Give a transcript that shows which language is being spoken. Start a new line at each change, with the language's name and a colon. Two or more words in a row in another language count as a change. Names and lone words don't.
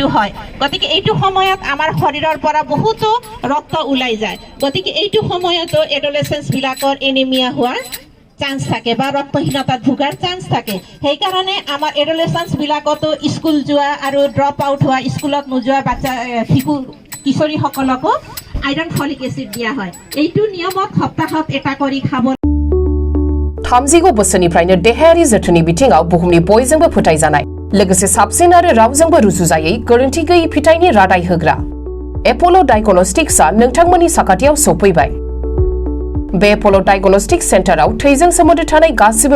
Assamese: হয় গতিকে এইটো সময়ত আমাৰ শৰীৰৰ পৰা বহুতো ৰক্ত ওলাই যায় গতিকে এইটো সময়তো এডলেচেন্সবিলাকৰ এনিমিয়া হোৱাৰ চান্স থাকে বা ৰক্তহীনতাত ভোগাৰ চান্স থাকে সেইকাৰণে আমাৰ এডলেচেন্সবিলাকতো স্কুল যোৱা আৰু
English: drop out
Assamese: হোৱা স্কুলত নোযোৱা বাচ্চা শিশু কিশোৰীসকলকো
English: iron folic acid
Assamese: দিয়া হয় এইটো নিয়মত সপ্তাহত এটা কৰি খাব
Bodo: 30 बोसोरनिफ्रायनो देहायारि जोथोननि बिथिङाव बुहुमनि बयजोंबो फोथायजानाय लोगोसे साबसिन आरो रावजोंबो रुजुजायै गोरोन्थि गैयै फिथाइनि रादाय होग्रा एप'ल' डायग्नोस्टिक्सआ नोंथांमोननि साखाथियाव सौफैबाय बे एप'ल' डायग्नोस्टिक सेन्टाराव थैजों सोमोन्दो थानाय गासिबो